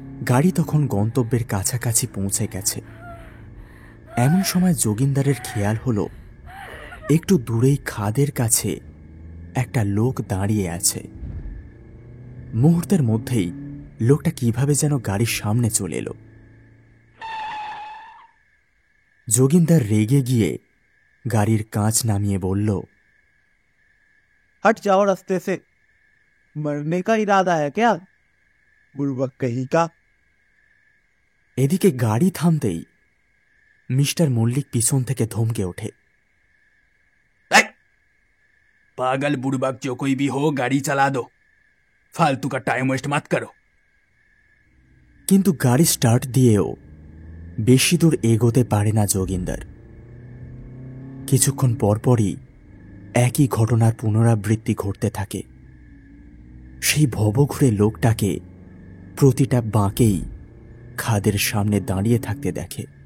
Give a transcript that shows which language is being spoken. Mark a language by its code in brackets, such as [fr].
[bn] গাড়ি তখন গন্তব্যের কাছাকাছি পৌঁছে গেছে। এমন সময় যোগিন্দারের খেয়াল হলো একটু দূরেই খাদের কাছে একটা লোক দাঁড়িয়ে আছে। মুহূর্তের মধ্যেই লোকটা কিভাবে যেন গাড়ির সামনে চলে এলো। যোগিন্দার রেগে গিয়ে গাড়ির কাঁচ নামিয়ে বলল, [hi] हट जाओ रास्ते से, मरने का इरादा है क्या बुड़बक कहीं का। [bn] এদিকে গাড়ি থামতেই মিস্টার মল্লিক পিছন থেকে ধমকে ওঠে, [hi] पागल बुड़बक जो कोई भी हो, गाड़ी चला दो, फालतू का टाइम वेस्ट मत करो। [bn] কিন্তু গাড়ি স্টার্ট দিয়েও বেশি দূর এগোতে পারে না যোগিন্দার। কিছুক্ষণ পরপরই একই ঘটনার পুনরাবৃত্তি ঘটতে থাকে। সেই ভবঘুরে লোকটাকে প্রতিটা বাঁকেই খাদের সামনে দাঁড়িয়ে থাকতে দেখে।